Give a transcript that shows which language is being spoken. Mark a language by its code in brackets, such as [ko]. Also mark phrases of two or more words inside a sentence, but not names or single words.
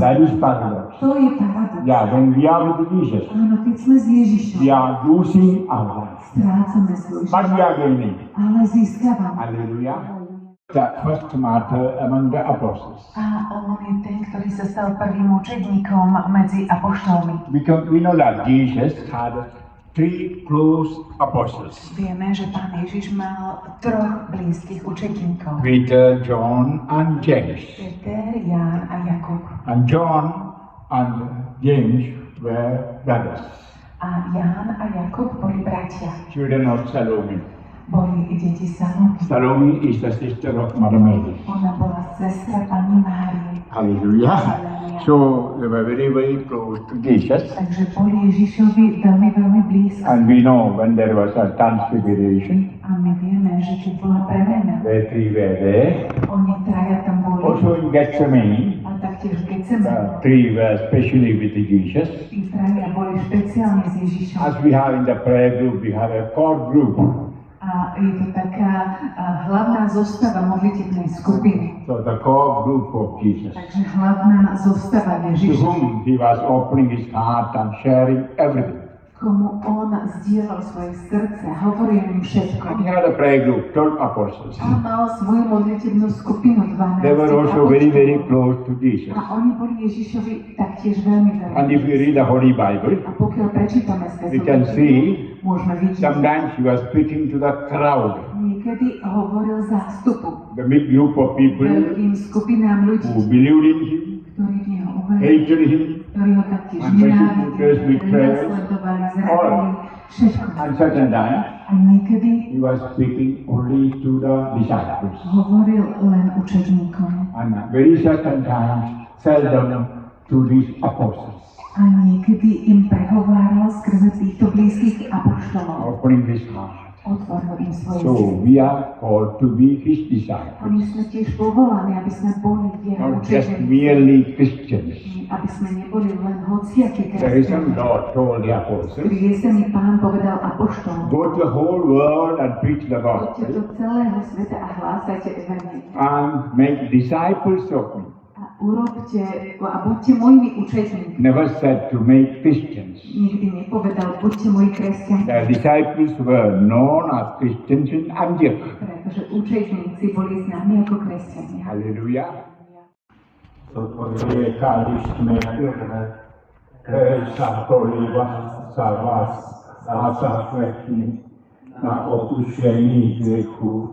[en] That is paradox. [sk] To je paradox. [en] Yeah, when we are with Jesus, [sk] Áno, keď sme s Ježišom, [en] we are losing our life. [sk] strácame svoj život, [en] But we are gaining. [sk] ale získavame. [en] Hallelujah. The first martyr among the apostles. [sk] A on je ten, ktorý sa stal prvým učedníkom medzi apoštolmi. [en] We know that Jesus had three close apostles. [sk] Vieme, že Pán Ježiš mal troch blízkych učedníkov. [en] Peter, John, and James. [sk] Peter, Ján a Jakub. [en] And John and James were brothers, [sk] A Ján a Jakub boli bratia. [en] children of Salome. [sk] Boli deti Salome. [en] Salome is the sister of Mother Mary. [sk] Ona bola sestra Panny Márie. [en] Hallelujah. So they were very, very close to Jesus. [sk] Takže boli Ježišovi veľmi, veľmi blízko. [en] And we know when there was a transfiguration, [sk] A my vieme, že keď bola premena, [en] the three were there. [sk] oni traja tam boli. [en] Also in Gethsemane, [sk] A taktiež keď sme, [en] the three were especially with Jesus. [sk] tí traja boli špeciálne s Ježišom. [en] As we have in the prayer group, we have a core group. [sk] A je to taká hlavná zostava modlitebnej skupiny. [en] So the core group of Jesus, [sk] Takže hlavná zostava to Ježiša, [en] whom he was opening his heart and sharing everything. [sk] komu on zdieľal svoje srdce, hovoril im všetko. [en] And he had a prayer group, 12 apostles. [sk] A mal svoju modlitebnú skupinu 12 [en] They were also very, very [sk] apoštolov. [en] close to Jesus. [sk] A oni boli Ježišovi taktiež veľmi [en] And if you [sk] veľmi. [en] read the Holy Bible, [sk] A pokiaľ prečítame [en] we [sk] Svätú [en] can [sk] Bibliu, [en] see [sk] môžeme vidieť, [en] sometimes he was speaking to the crowd, [sk] niekedy hovoril zástupu, [en] the big group of people [sk] veľkým skupinám ľudí, [en] who believed in him, [sk] ktorí v neho uverili, [en] hated him, [sk] ktorí ho taktiež [en] and [sk] nenávideli, [en] persecutors, [sk] ktorí [en] betrayers, [sk] nasledovali, zradili, všetko. [en] and certain times [sk] A niekedy [en] he was speaking only to the disciples. [sk] hovoril len učedníkom. [en] And very certain times seldom to these apostles, [sk] A niekedy im prehováral skrze týchto blízkych apoštolov. [en] opening his heart. [sk] Otvoril im svoje [en] So [sk] srdce. [en] we are called to be his [sk] A my [en] disciples, [sk] sme tiež povolaní, aby sme boli jeho [en] not just [sk] učedníci. [en] merely Christians. [sk] Aby sme neboli len hociakí [en] The reason [sk] kresťania. [en] God told the apostles, [sk] Pri jeseni Pán povedal apoštolom, [en] go to the whole world and preach the [sk] choďte do [en] gospel [sk] celého sveta a hlásajte evanjelium. [en] and make disciples of me. [sk] A urobte a buďte mojimi učeníkmi. [en] Never said to make Christians. [sk] Nikdy nepovedal, buďte moji kresťania. [en] The disciples were known as Christians in Antioch. [sk] Pretože učeníci boli známi ako kresťania. [en] Hallelujah. [sk] Toto je kališné krve, ktoré sa polieva za vás a za všetkých na odpuštení griechu.